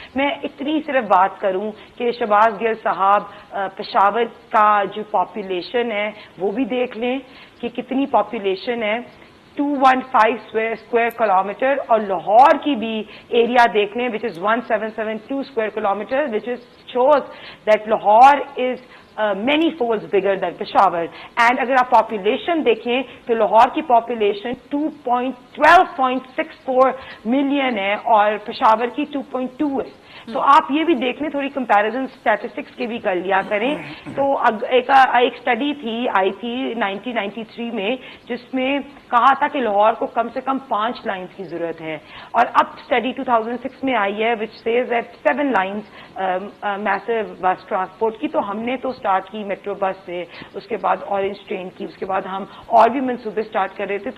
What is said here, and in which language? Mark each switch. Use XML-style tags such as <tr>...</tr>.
<ur>میں اتنی صرف بات کروں کہ شہباز گل صاحب پشاور کا جو پاپولیشن ہے وہ بھی دیکھ لیں کہ کتنی پاپولیشن ہے, 215 اسکوائر کلومیٹر, اور لاہور کی بھی ایریا دیکھ لیں</ur> <en>which is</en> <ur>1772 square kilometre,</ur> <en>which is shows that Lahore is many folds bigger than Peshawar. And</en> <ur>اگر آپ پاپولیشن دیکھیں تو لاہور کی پاپولیشن 12.64 ملین ہے اور پشاور کی 2.2 ہے. تو آپ یہ بھی دیکھ لیں, تھوڑی کمپیریزن اسٹیٹسٹکس کے بھی کر لیا کریں. تو ایک اسٹڈی آئی تھی 1993 میں جس میں کہا تھا کہ لاہور کو کم سے کم 5 لائنز کی ضرورت ہے, اور اب اسٹڈی 2006 میں آئی ہے</ur> <en>which says that</en> <ur>7 لائنز میسو بس ٹرانسپورٹ کی. تو ہم نے تو اسٹارٹ کی میٹرو بس سے, اس کے بعد اورنج ٹرین کی, اس کے بعد ہم اور بھی منصوبے اسٹارٹ کر رہے تھے.</ur>